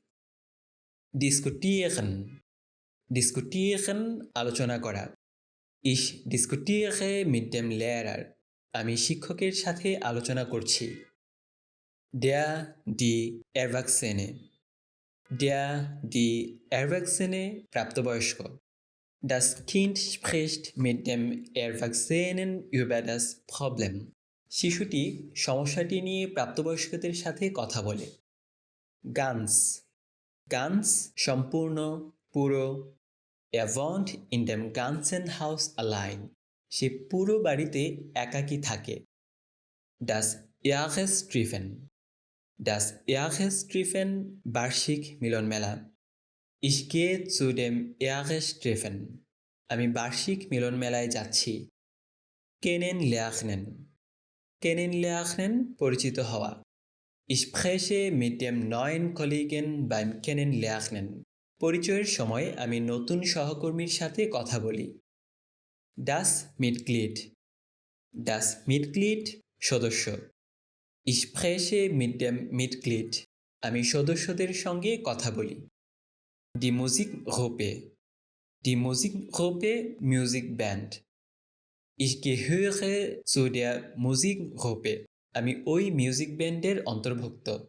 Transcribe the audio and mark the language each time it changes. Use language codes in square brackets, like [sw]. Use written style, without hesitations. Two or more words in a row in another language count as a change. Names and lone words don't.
[bn] Diskutieren আলোচনা করা। [de] Ich diskutiere mit dem Lehrer। [bn] আমি শিক্ষকের সাথে আলোচনা করছি। [de] Die Erwachsene [bn] প্রাপ্তবয়স্ক। [de] Das Kind spricht mit dem Erwachsenen über das Problem। [bn] শিশুটি সমস্যাটি নিয়ে প্রাপ্তবয়স্কদের সাথে কথা বলে। Ganz সম্পূর্ণ, পুরো। [de] Er wohnt in dem ganzen Haus allein। [bn] সে পুরো বাড়িতে একাকী থাকে। [de] Das Jahrestreffen [bn] বার্ষিক মিলন মেলা। [de] Ich gehe zu dem Jahrestreffen। [bn] আমি বার্ষিক মিলন মেলায় যাচ্ছি। Kennenlernen পরিচিত হওয়া। [de] Ich spreche mit dem neuen Kollegen beim Kennenlernen। [bn] পরিচয়ের সময় আমি নতুন সহকর্মীর সাথে কথা বলি। [de] Das Mitglied সদস্য। Ich spreche mit dem Mitglied। [bn] আমি সদস্যদের সঙ্গে কথা বলি। [de] Die Musikgruppe [bn] মিউজিক ব্যান্ড। [de] Ich gehöre zu der Musikgruppe। [bn] আমি ওই মিউজিক ব্যান্ডের অন্তর্ভুক্ত।